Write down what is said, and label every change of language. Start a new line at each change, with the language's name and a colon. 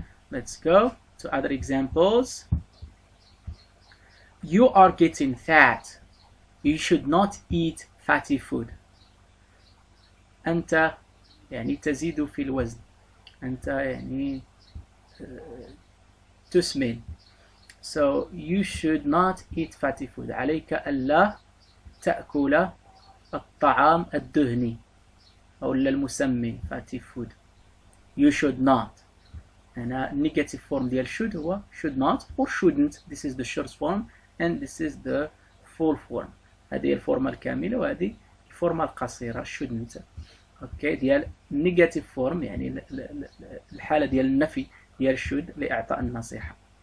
English: Let's go to other examples. You are getting fat. You should not eat fatty food.
Arabic: أنت يعني تزيد في الوزن. أنت يعني تسمن.
English: So you should not eat fatty food.
Arabic: عليك ألا تأكل الطعام الدهني أو المسمن fatty food.
English: You should not. هنا negative form ديال should هو should not or shouldn't. This is the short form and this is the full form.
Arabic: هذه الفورمة الكاملة وهذه الفورمة القصيرة shouldn't. اوكي ديال negative form يعني الحالة ديال النفي ديال should لإعطاء النصيحة.